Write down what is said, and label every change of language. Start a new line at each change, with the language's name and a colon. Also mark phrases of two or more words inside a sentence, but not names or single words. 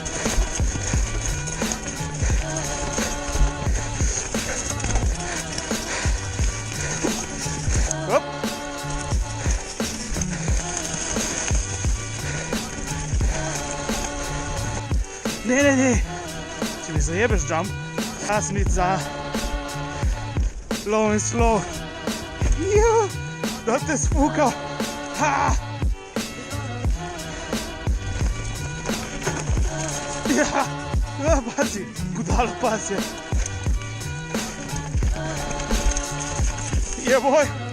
Slovenian: Hop. Ne. Če mi zajebeš jump, jaz sem iti za
English: low and slow.
Slovenian: Juhu, da te spukal. Ha! Ja, pazi, budalo pasje. Jeboj.